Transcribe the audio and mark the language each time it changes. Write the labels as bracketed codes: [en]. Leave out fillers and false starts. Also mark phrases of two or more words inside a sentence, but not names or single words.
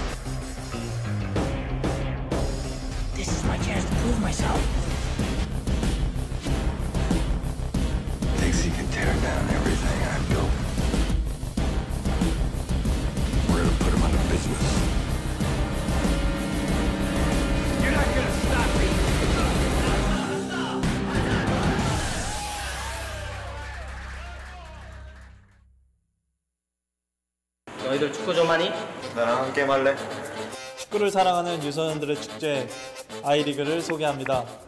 [en] This is my chance to prove myself. Thinks he can tear down everything I built. We're gonna put him out of business. You're not gonna stop me! [ko] 너희들 축구 좀 하니? 나랑 함께 할래? 축구를 사랑하는 유소년들의 축제 아이리그를 소개합니다.